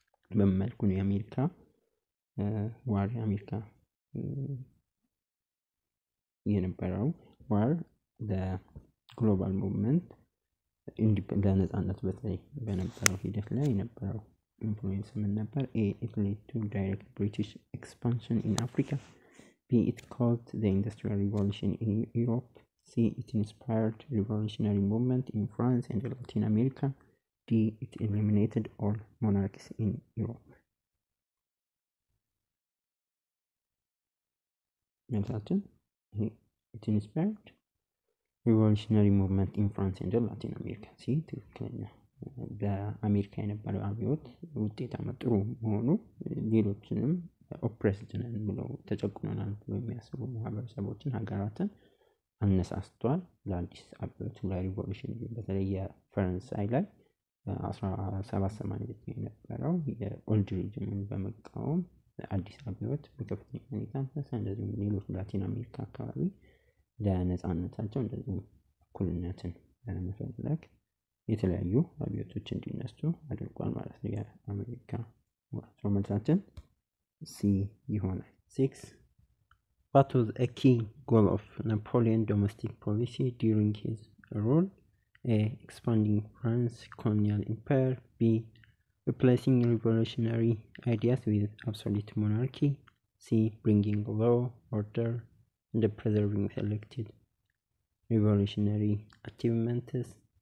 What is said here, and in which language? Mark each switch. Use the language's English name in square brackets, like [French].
[Amharic] በመልኩ ነው የአሜሪካ ዋር የአሜሪካ የነበረው ዋር ለግሎባል ሙቭመንት ለነፃነት በተለይ በነበረው ሂደት ላይ የነበረው ኢንፍሉዌንስ ምን ነበር? [English] A, it led to direct British expansion in Africa. B, it caused the Industrial Revolution in Europe. C, it inspired revolutionary movement in France and Latin America. D, it eliminated all monarchies in Europe. [Amharic] መልሳችን [English] it inspired revolutionary movement in France and Latin America. [Amharic] C, ትክክለኛ በአሜሪካ የነበረው አብዮት ውጤታማ ጥሩ መሆኑ ሌሎችንም ኦፕሬስድ ነን ብለው ተጨቁነናል ብለው የሚያስቡ ማህበረሰቦችን ሀገራትን አነሳስቷል ለአዲስ አብዮት ለሪቮሉሽን። በተለይ የፈረንሳይ ላይ 1789 የነበረው የኦልድ ሪጅምን በመቃወም አዲስ አብዮት በከፍተኛ ሁኔታ ተነሳ። እንደዚሁም ሌሎች ላቲን አሜሪካ አካባቢ ለነፃነታቸው እንደዚሁም እኩልነትን ለመፈለግ የተለያዩ አብዮቶች እንዲነሱ አድርጓል ማለት ነው የአሜሪካ ዋር። መልሳችን C ይሆናል። 6. [English] What was a key goal of Napoleon's domestic policy during his rule? A, expanding France's colonial empire. B, replacing revolutionary ideas with absolute monarchy. C, bringing law, order, and preserving selected revolutionary achievements.